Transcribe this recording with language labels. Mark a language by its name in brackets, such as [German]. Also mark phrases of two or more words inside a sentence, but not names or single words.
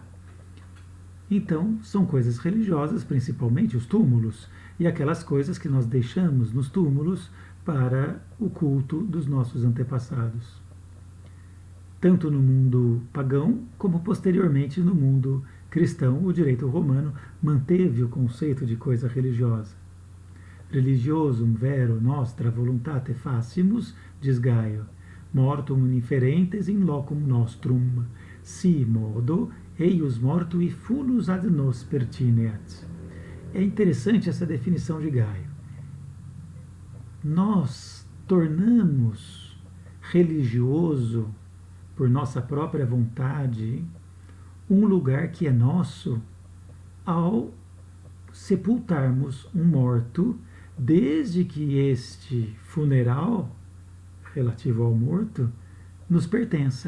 [Portuguese] Então, são coisas religiosas, principalmente os túmulos, e aquelas coisas que nós deixamos nos túmulos para o culto dos nossos antepassados. Tanto no mundo pagão, como posteriormente no mundo cristão, o direito romano manteve o conceito de coisa religiosa. [Latin] Religiosum vero nostra voluntate facimus, diz Gaio, mortum inferentes in locum nostrum, si modo eius mortui funus ad nos pertineat. [Portuguese] É interessante essa definição de Gaio. Nós tornamos religioso, por nossa própria vontade, um lugar que é nosso ao sepultarmos um morto, desde que este funeral relativo ao morto nos pertença.